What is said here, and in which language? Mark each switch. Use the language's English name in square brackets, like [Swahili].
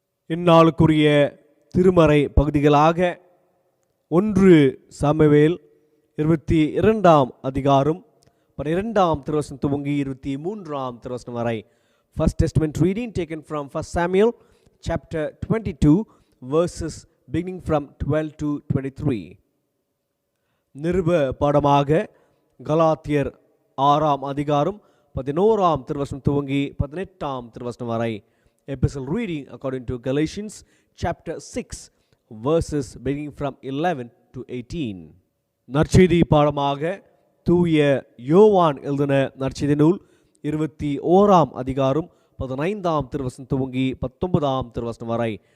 [Tamil] இந்நாளுக்குரிய திருமறை பகுதிகளாக 1 சாமுவேல் 22 அதிகாரம் 12 திருவசனம் துவங்கி 23 திருவசனம் வரை. [English] First Testament reading taken from 1 Samuel chapter 22 verses beginning from 12 to 23. [Tamil] நிருப பாடமாக கலாத்தியர் 6 அதிகாரம் 11 திருவசனம் துவங்கி 18 திருவசனம் வரை. [English] Epistle reading according to Galatians chapter 6 verses beginning from 11 to 18. [Tamil] நற்செய்தி பாடமாக தூய யோவான் எழுதின நற்செய்தி நூல் 21 அதிகாரம் 15 திருவசனம் துவங்கி 19 திருவசனம் வரை.